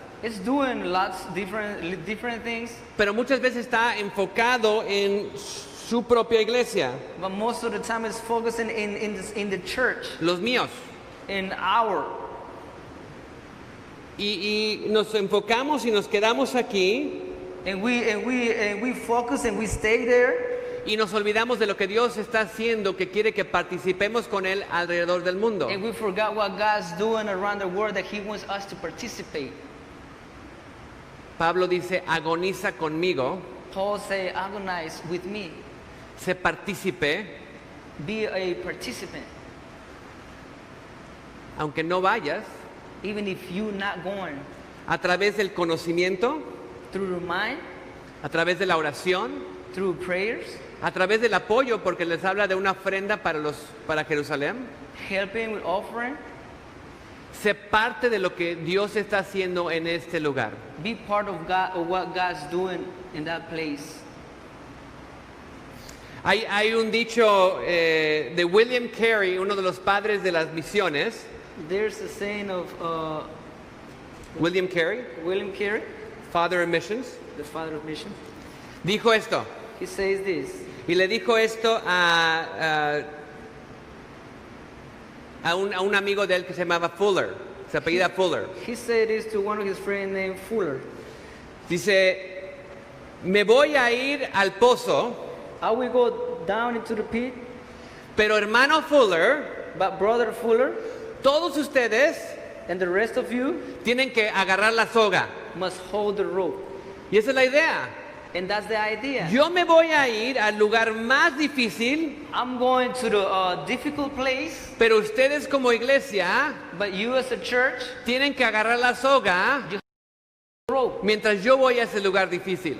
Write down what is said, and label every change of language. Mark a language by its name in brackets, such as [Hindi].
[English] It's doing lots different things, [Spanish] pero muchas veces está enfocado en su propia iglesia, [English] but most of the time it's focusing in the church, [Spanish] los míos. [English] in our. [Spanish] Y nos enfocamos y nos quedamos aquí [English] And we focus and we stay there, [Spanish] y nos olvidamos de lo que Dios está haciendo, que quiere que participemos con Él alrededor del mundo. [English] and we forgot what God's doing around the world, that He wants us to participate. [Spanish] Pablo dice, agoniza conmigo, [English] Paul say, agonize with me, [Spanish] sé partícipe, [English] be a participant, [Spanish] aunque no vayas, [English] even if you're not going. [Spanish] a través del conocimiento, [English] Through the mind, [Spanish] a través de la oración, [English] through prayers, [Spanish] a través del apoyo, porque les habla de una ofrenda para Jerusalén. [English] helping with offering, [Spanish] Sé parte de lo que Dios está haciendo en este lugar. [English] be part of God, of what God's doing in that place. [Spanish] Hay un dicho de William Carey, uno de los padres de las misiones. [English] There's a saying of William Carey, William Carey, Father of Missions, the father of mission. [Spanish] dijo esto. [English] He says this. [Spanish] Y le dijo esto a un amigo de él que se llamaba Fuller, se apellida Fuller. [English] He said this to one of his friends named Fuller. [Spanish] Dice, me voy a ir al pozo, [English] I will go down into the pit, [Spanish] pero hermano Fuller, [English] but brother Fuller [Spanish] todos ustedes [English] and the rest of you [Spanish] tienen que agarrar la soga. [English] must hold the rope. [Spanish] Y esa es la idea. [English] And that's the idea. [Spanish] Yo me voy a ir al lugar más difícil, [English] I'm going to the difficult place, [Spanish] pero ustedes como iglesia [English] but you as a church, [Spanish] tienen que agarrar la soga [English] rope. [Spanish] mientras yo voy a ese lugar difícil.